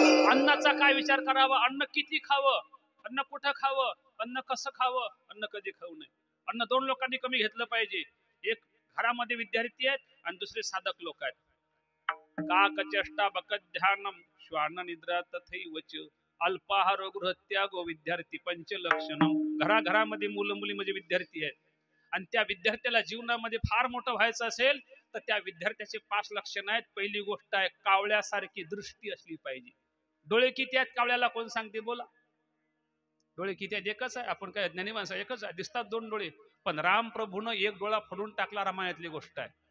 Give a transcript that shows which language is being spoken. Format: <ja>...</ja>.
<mr>अन्नाचा काय विचार करावा? अन्न किती खावं, अन्न कुठं खावं, अन्न कसं खावं, अन्न कधी खाऊ नये. अन्न 2 लोकांनी कमी घेतलं पाहिजे. एक घरामध्ये विद्यार्थी आहेत आणि दुसरे साधक लोक आहेत.</mr> <sa>काक चेष्टा बकत ध्यानम श्वान निद्रा तथैवच अल्पाहार गृहत्यागो विद्यार्थी पंचलक्षणम.</sa> <mr>घराघरामध्ये मुलं मुली म्हणजे विद्यार्थी आहेत आणि त्या विद्यार्थ्याला जीवनामध्ये फार मोठं व्हायचं असेल तर त्या विद्यार्थ्याचे 5 लक्षण आहेत. पहिली गोष्ट आहे कावळ्यासारखी दृष्टी असली पाहिजे. डोळे किती आहेत कावळ्याला? कोण सांगते बोला? डोळे किती आहेत? एकच आहे. आपण काय ज्ञानी माणसं एकच आहे, दिसतात 2 डोळे. पण राम प्रभूनं 1 डोळा फोडून टाकला, रामायणातली गोष्ट आहे.</mr>